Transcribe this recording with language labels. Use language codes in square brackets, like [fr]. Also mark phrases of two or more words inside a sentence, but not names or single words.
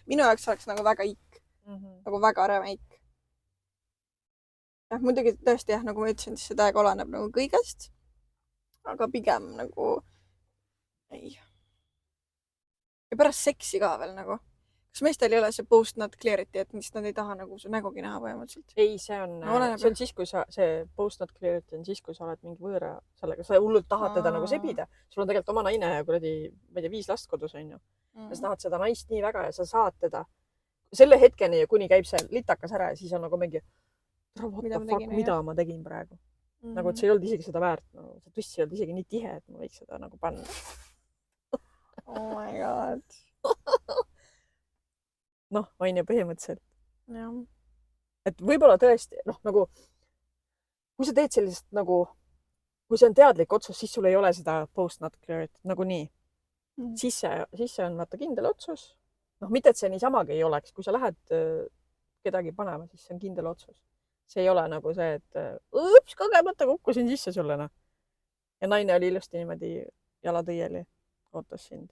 [et] Minu jaoks oleks nagu väga ikk. Nagu väga räme ikk. Jah, muidugi tõesti jah, nagu ma ütlesin, siis see täiega oleneb nagu kõigest. Aga pigem nagu ei. Ja pärast seksi ka veel nagu. Kas meestel ei ole see [en] post-nut clarity, [et] et nad ei taha nagu su nägugi näha põhimõtteliselt? Ei, see on siis, kui see [en] post-nut clarity [et] on siis, kui sa oled mingi võõra sellega. Sa hullult tahad teda nagu sebida. Sul on tegelikult oma naine ja kuradi, ma ei tea, 5 last kodus on ju. Ja sa tahad seda naist nii väga ja sa saad teda selle hetkeni, kuni käib see litakas ära ja siis on nagu mingi mida ma tegin praegu. Nagu, et see ei olnud isegi seda väärt. See tuss ei olnud isegi nii tihe, et ma võiks seda nagu panna. [en] Oh my god. [et] On ju põhimõtteliselt. Jah. Et võib-olla tõesti, nagu, kui sa teed sellist nagu, kui see on teadlik otsus, siis sul ei ole seda [en] post-nut clarity [et] nagu nii. Siis see on vaata kindel otsus. Mitte, et see niisamagi ei oleks. Kui sa lähed kedagi panema, siis see on kindel otsus. See ei ole nagu see, et kogemata kukkusin sisse sulle. Ja naine oli ilusti niimoodi jalatõieli, ootas sind.